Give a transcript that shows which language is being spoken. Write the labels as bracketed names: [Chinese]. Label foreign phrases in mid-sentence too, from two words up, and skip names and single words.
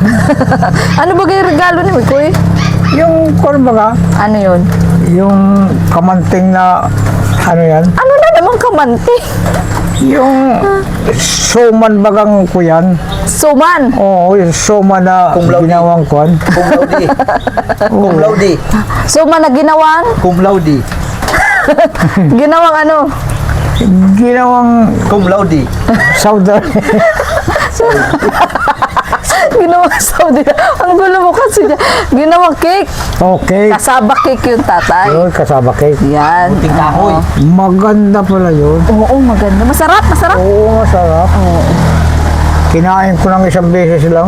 [Filipino] Ano ba yung regalo ni Mikoy? Yung baga, Ano yun? yung kamanting na ano yan? Ano na naman kamante? Yung suman bagang ko yan. Suman. Oo, yung suman na [Latin] Cum laude. [Filipino] ginawang kwan. [Latin] Cum laude. Cum laude. [Filipino] Suman na ginawang? [Latin] Cum laude. [Filipino] Ginawang ano? Ginawang [Latin] Cum laude. [Filipino] sauder. Ginawang Saudi. Ang gulo mo kasi dyan. Ginawang cake. Okay. Kasaba cake yung tatay. Yun, kasaba cake. Yan. Puting kahoy. Maganda pala yun. Oo, maganda. Masarap. Oo, masarap. Kinain ko ng isang beses lang.